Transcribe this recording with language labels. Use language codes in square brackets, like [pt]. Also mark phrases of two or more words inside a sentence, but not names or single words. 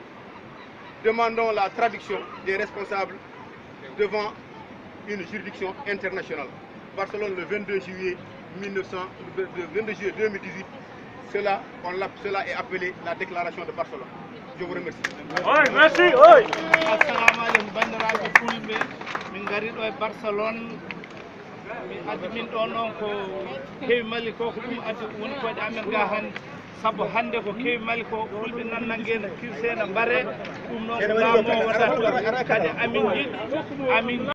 [fr] Demandons la traduction des responsables devant une juridiction internationale. Barcelone, le 22 juillet 2018, cela est appelé la déclaration de Barcelone. Je vous remercie. Oui, merci. [ar] Assalamu alaikum [ff] bandiraɓe fulɓe, min gari ɗo e Barcelone. Min addi min ɗo noon ko kewi Mali ko ɗum addi woni koyɗe amen ga hannde. Sabu hannde ko kewi Mali ko fulɓe nannanguena kirsena mbare ɗum noon ko laamowo waɗata kadi amin jiɗi